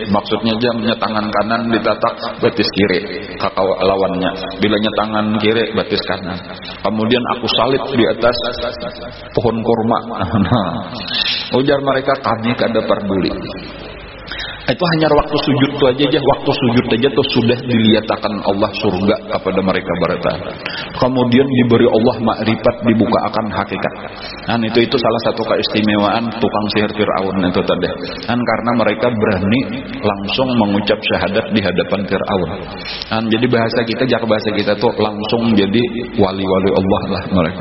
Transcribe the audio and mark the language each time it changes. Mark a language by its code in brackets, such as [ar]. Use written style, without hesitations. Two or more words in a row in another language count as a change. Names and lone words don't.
[bjn] Maksudnya jamnya tangan kanan ditatak betis kiri kakak lawannya. Bilanya tangan kiri betis kanan. Kemudian aku salib di atas pohon kurma. Ujar mereka, kami kada peduli. Itu hanya waktu sujud itu aja, waktu sujud aja tuh sudah diliatakan Allah surga kepada mereka berataan. Kemudian diberi Allah makrifat, dibuka akan hakikat. Dan itu salah satu keistimewaan tukang sihir Fir'aun itu tadi. Dan karena mereka berani langsung mengucap syahadat di hadapan Fir'aun. Dan jadi bahasa kita tuh langsung jadi wali-wali Allah lah mereka.